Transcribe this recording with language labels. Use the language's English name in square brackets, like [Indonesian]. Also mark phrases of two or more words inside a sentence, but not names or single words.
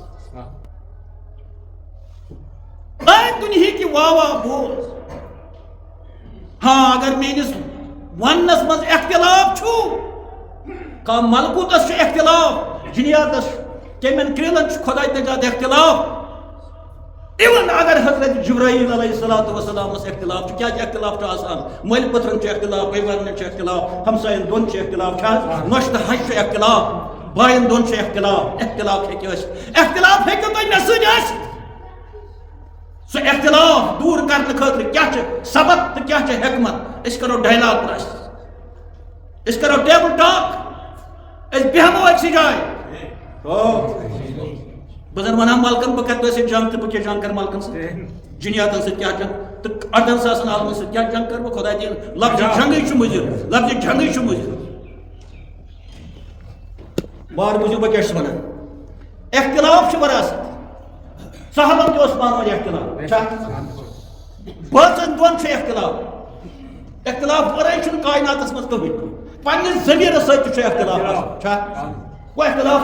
[Kashmiri] أمۍ دُنہِکہِ واوا بوز ہاں اگر میٲنِس وننس منٛز اختلاف چھُ کانٛہہ ملکوٗتس چھُ اختلاف جِنیاتس کیٚمٮ۪ن کرٛیٖلن چھُ خۄداے تجاد اختلاف ایون اگر حضرت جبرائیل [Arabic] علیہ الصلوۃ والسلامس [Kashmiri] اختلاف چھُ کیٛازِ اختلاف چھُ آسان مٲلۍ پٔتھرن چھُ اختلاف بٲے چھُ اختلاف ہمساین دۄن چھُ اختلاف چھا نۄشہِ تہٕ ہشہِ چھُ اختلاف باین دۄن چھُ اختلاف ہیٚکہِ ٲسِتھ اختلاف ہیٚکِو تۄہہِ مےٚ سۭتۍ ٲسِتھ سُہ اختلاف دوٗر کرنہٕ خٲطرٕ کیٛاہ چھُ سبق تہٕ کیٛاہ چھِ حکمت أسۍ کرو ڈایلاگ پرٛس أسۍ کرو [English] table talk [Kashmiri] أسۍ بیٚہمو أکسٕے جایہِ بہٕ زن ونہا ملکن بہٕ کرٕ تۄہہِ سۭتۍ جنگ تہٕ بہٕ کیٛاہ جنگ کرٕ ملکن سۭتۍ جِنیاتن سۭتۍ کیٛاہ جنگ تہٕ 18,000 عالمن سۭتۍ کیٛاہ جنگ کرٕ بہٕ خۄداے دِیِن لفظ جنگٕے چھُ مُضِر لفظ جنگٕے چھُ مُضِر بار بوٗزِو بہٕ کیٛاہ چھُس ونان اختلاف چھُ وراثت صحابن تہِ اوس پانہٕ ؤنۍ اختلاف چھا بٲژن دۄن چھُ اختلاف ورٲے چھُنہٕ کایناتس منٛز کٕہٕنۍ پننِس ضمیٖرس سۭتۍ تہِ چھُ اختلاف آسان چھا گوٚو اختلاف